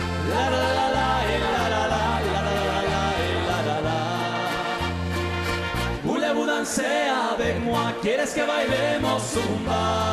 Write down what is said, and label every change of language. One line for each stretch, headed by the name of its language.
French: La la la la la la la la la la la. Voulez-vous danser avec moi?
Spanish: ¿Quieres que bailemos zumba?